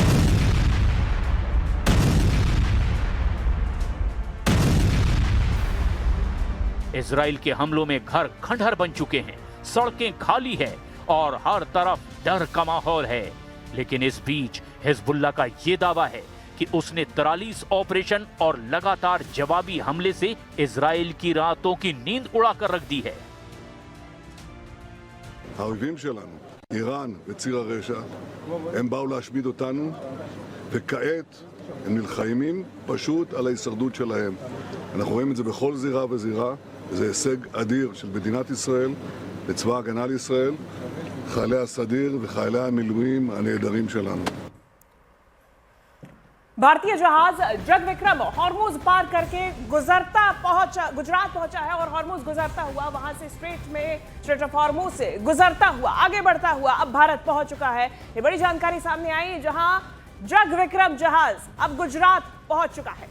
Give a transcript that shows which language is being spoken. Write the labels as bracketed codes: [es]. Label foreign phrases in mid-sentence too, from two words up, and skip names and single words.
[hi] इजराइल के हमलों में घर खंडहर बन चुके हैं, सड़कें खाली है और हर तरफ डर का माहौल है। लेकिन इस बीच हिजबुल्लाह का यह दावा है कि उसने 43 ऑपरेशन और लगातार जवाबी हमले से इजराइल की रातों की नींद उड़ाकर रख दी है। [he] האויבים שלנו, איראן וציר הרשע, הם באו להשמיד אותנו, וכעת הם נלחמים פשוט על ההישרדות שלהם. אנחנו רואים את זה בכל זירה וזירה, זה הישג אדיר של מדינת ישראל, לצבא ההגנה לישראל, חיילי הסדיר וחיילי המילואים הנהדרים שלנו. [hi] भारतीय जहाज जग विक्रम हॉर्मुज पार करके गुजरात पहुंचा है और हॉर्मुज गुजरता हुआ वहां से स्ट्रेट ऑफ हॉर्मुज से गुजरता हुआ आगे बढ़ता हुआ अब भारत पहुंच चुका है। ये बड़ी जानकारी सामने आई जहां जग विक्रम जहाज अब गुजरात पहुंच चुका है।